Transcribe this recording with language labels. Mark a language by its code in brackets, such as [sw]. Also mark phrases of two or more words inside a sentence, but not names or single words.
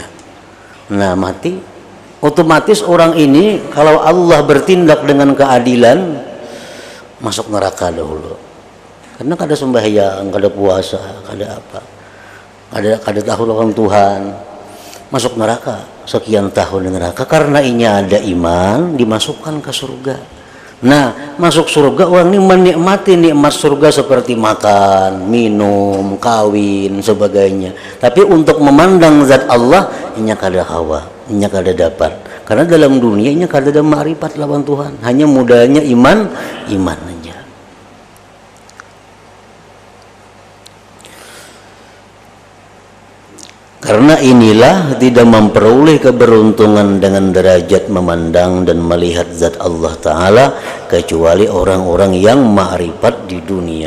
[id] Nah, mati otomatis orang ini kalau Allah bertindak dengan keadilan masuk neraka dahulu, karena kada sembahyang, kada puasa, kada apa, kada tahu lawan Tuhan, masuk neraka sekian tahun di neraka. Karena ini ada iman dimasukkan ke surga. Nah, masuk surga orang ini menikmati nikmat surga seperti makan, minum, kawin, sebagainya. Tapi untuk memandang zat Allah, [bjn] inya kada hawa, inya kada dapat. Karena dalam dunia inya kada ada ma'rifat lawan Tuhan. [id] Hanya mudahnya iman aja. Karena inilah tidak memperoleh keberuntungan dengan derajat memandang dan melihat zat Allah Ta'ala kecuali orang-orang yang ma'rifat di dunia.